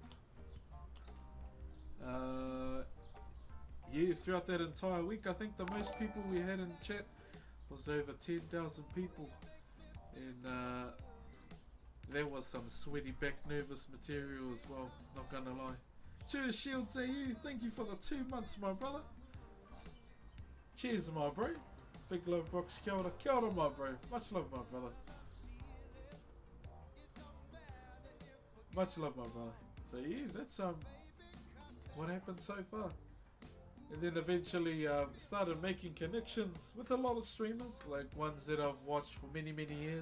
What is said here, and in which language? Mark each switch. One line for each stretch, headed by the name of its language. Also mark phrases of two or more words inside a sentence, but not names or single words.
English: Yeah, throughout that entire week, I think the most people we had in chat was over 10,000 people. And there was some sweaty back nervous material as well, not gonna lie. Cheers Shields AU, thank you for the 2 months, my brother. Cheers, my bro. Big love,
Māori: Broxh. Kia ora. Kia ora,
English: my bro. Much love, my brother. Much love, my brother. So yeah, that's what happened so far. And then eventually started making connections with a lot of streamers, like ones that I've watched for many years.